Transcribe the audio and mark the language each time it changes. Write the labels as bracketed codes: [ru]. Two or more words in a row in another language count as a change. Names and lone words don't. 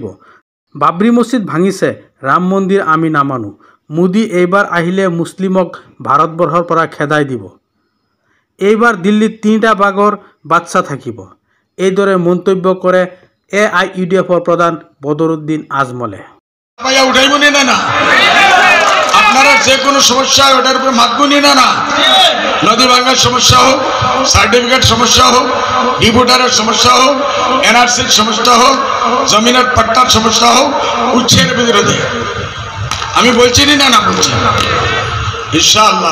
[as] বাবৰি মছজিদ ভাঙিছে, ৰাম মন্দিৰ আমি নামানো। মোদী এইবাৰ আহিলে মুছলিমক ভাৰতবৰ্ষৰ পৰা খেদাই দিব। এইবাৰ দিল্লীত 3টা বাঘৰ বাচ্চা থাকিব। এইদৰে মন্তব্য কৰে AIUDFৰ প্ৰধান বদৰুদ্দিন আজমলে। [bn] আপনারা যে কোনো সমস্যা ওটার উপরে মাতগুনি না নদী ভাঙার সমস্যা হোক, সার্টিফিকেট সমস্যা হোক, ডিভোটারের সমস্যা হোক, NRCর সমস্যা হোক, জমিনের পাট্টার সমস্যা হোক, উচ্ছের বিরোধে আমি বলছি না বলছি [ar] إن شاء الله.